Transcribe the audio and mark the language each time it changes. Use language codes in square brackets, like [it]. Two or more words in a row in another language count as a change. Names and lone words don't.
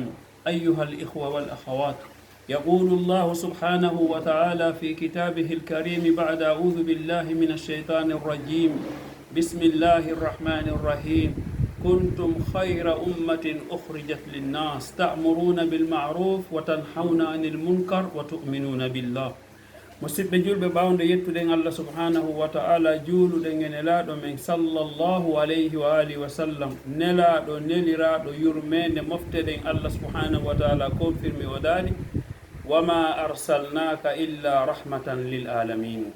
[ar] أيها الإخوة والأخوات، يقول الله سبحانه وتعالى في كتابه الكريم بعد أعوذ بالله من الشيطان الرجيم بسم الله الرحمن الرحيم كنتم خير أمة أخرجت للناس تأمرون بالمعروف وتنحون عن المنكر وتؤمنون بالله. [ff] musidɓe julɓe ɓawde yettuɗen [ar] الله سبحانه وتعالى [ff] juuluɗen e nelaɗo men [ar] صلى الله عليه وعلى آله وسلم, [ff] nelaɗo neliraɗo yurmede mofteɗen [ar] الله سبحانه وتعالى [ff] confirme o daali [ar] وما أرسلناك إلا رحمة للعالمين.